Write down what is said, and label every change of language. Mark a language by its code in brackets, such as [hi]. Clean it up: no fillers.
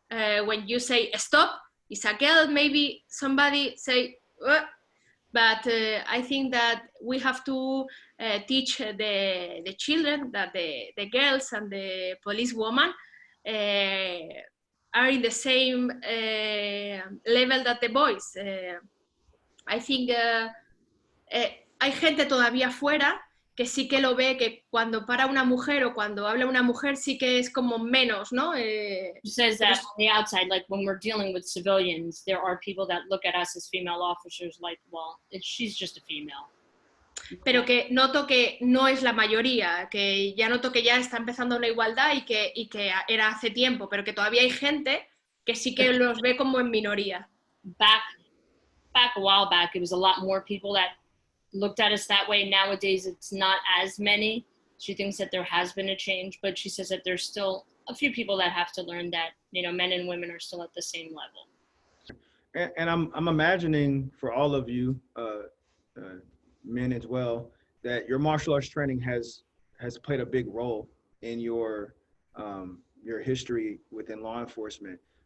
[en] When you say stop, it's a girl, maybe somebody say, but I think that we have to teach the children that the girls and the policewoman are in the same level that the boys. I think [es] hay gente todavía fuera que sí que lo ve, que cuando para una mujer o cuando habla una mujer sí que es como menos, ¿no? [en] She says that on the outside, like when we're dealing with civilians, there are people that look at us as female officers like, well, she's just a female. [es] Pero que noto que no es la mayoría, que ya noto que ya está empezando una igualdad y que era hace tiempo, pero que todavía hay gente que sí que los ve como en minoría. [en] Back a while back, it was a lot more people that looked at us that way. Nowadays, it's not as many. She thinks that there has been a change, but she says that there's still a few people that have to learn that, you know, men and women are still at the same level. And I'm imagining for all of you, men as well, that your martial arts training has played a big role in your history within law enforcement.